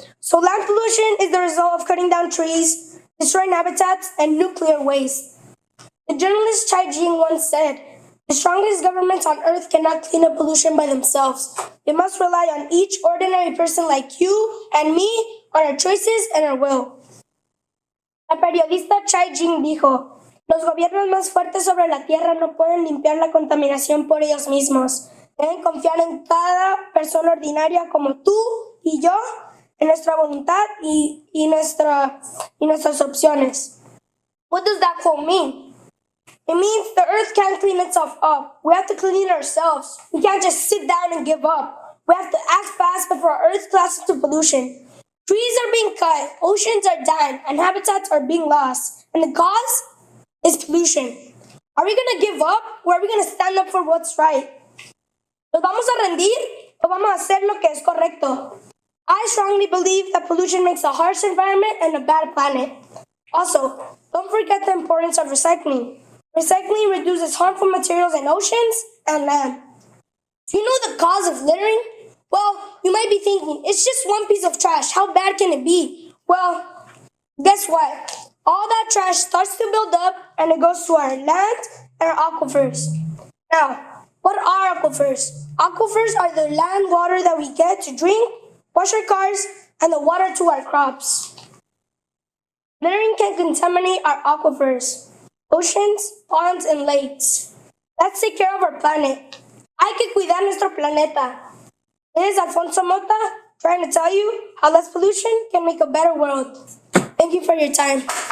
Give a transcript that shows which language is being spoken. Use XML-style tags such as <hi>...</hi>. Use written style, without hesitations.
<en>So land pollution is the result of cutting down trees, destroying habitats, and nuclear waste. The journalist Chai Jing once said, "The strongest governments on earth cannot clean up pollution by themselves. They must rely on each ordinary person like you and me, on our choices and our will."</en> <es>La periodista Chai Jing dijo, "Los gobiernos más fuertes sobre la tierra no pueden limpiar la contaminación por ellos mismos. Deben confiar en cada persona ordinaria como tú y yo, en nuestra voluntad y nuestras opciones."</es> <en>What does that quote mean? It means the earth can't clean itself up. We have to clean it ourselves. We can't just sit down and give up. We have to act fast before our earth collapses to pollution. Trees are being cut, oceans are dying, and habitats are being lost. And the cause is pollution. Are we going to give up or are we going to stand up for what's right?</en> <es>¿Nos vamos a rendir o vamos a hacer lo que es correcto?</es> <en>I strongly believe that pollution makes a harsh environment and a bad planet. Also, don't forget the importance of recycling. Recycling reduces harmful materials in oceans and land. Do you know the cause of littering? Well, you might be thinking, it's just one piece of trash. How bad can it be? Well, guess what? All that trash starts to build up and it goes to our land and our aquifers. Now, what are aquifers? Aquifers are the land water that we get to drink, wash our cars, and the water to our crops. Littering can contaminate our aquifers, oceans, ponds, and lakes. Let's take care of our planet.</en> <es>Hay que cuidar nuestro planeta.</es> <en>This is Alfonso Mota trying to tell you how less pollution can make a better world. Thank you for your time.</en>